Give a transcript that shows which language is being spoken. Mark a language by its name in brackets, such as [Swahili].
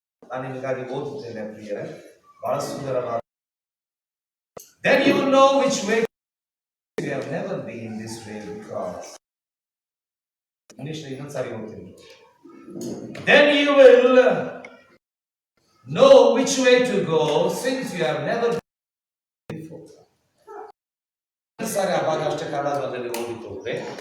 [Kannada] ನಾನು ನಿಮಗಾಗಿ ಓದುತ್ತೇನೆ ಪ್ರಿಯರೇ, ಬಹಳ ಸುಂದರವಾದ. [English] Then you will know which way you have never been this way because [Kannada] English ಇನ್ನೊಂದು ಸಾರಿ ಓದ್ತೀನಿ. [English] Then you will know which way to go since you have never been before. [Kannada] ಸಾರಿ ಆ ಭಾಗ ಅಷ್ಟೇ ಕನ್ನಡದಲ್ಲಿ ಓದಿಕೊಳ್ಳೆ.